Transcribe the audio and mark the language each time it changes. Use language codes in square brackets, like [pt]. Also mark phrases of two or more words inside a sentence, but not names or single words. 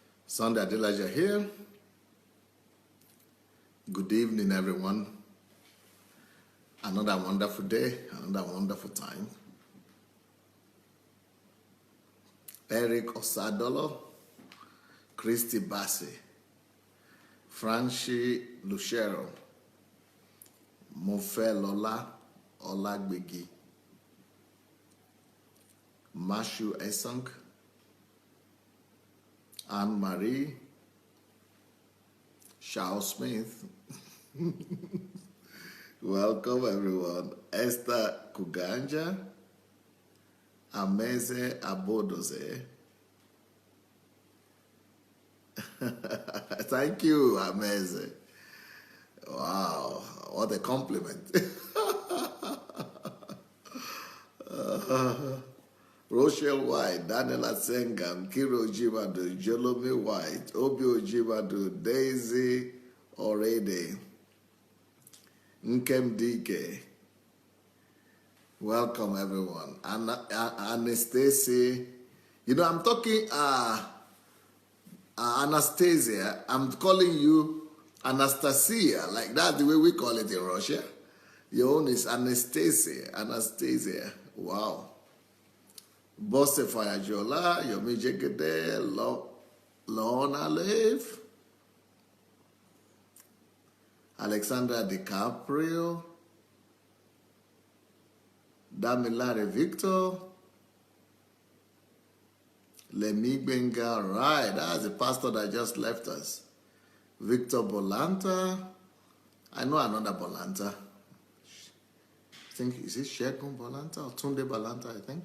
[en] Sandey Adelaja here. Good evening, everyone. Another wonderful day, another wonderful time. Eric Osadolo, Christy Bassi, Franchi Lucero, Mofe Lola Olagbegi, Mashu Esong, Anne-Marie, Charles Smith. Welcome, everyone. Esther Kuganja, Ameze Abodoze. Thank you, Ameze. Wow, what a compliment. Rochelle White, Daniela Sengam, Kiro Jibadu, Jolome White, Obio Jibadu, Daisy Orede, Nkem Dike. Welcome, everyone. Anastasia. You know, I'm talking, Anastasia. I'm calling you Anastasia. Like that's the way we call it in Russia. Your own is Anastasia. Anastasia. Wow. Bosse Fayajola, Yomi Jegede, Lorna Leif, Alexandra DiCaprio, Damilare Victor, Lemi Benga, right, that's the pastor that just left us. Victor Bolanta, I know another Bolanta. I think, is it Shegun Bolanta or Tunde Bolanta, I think?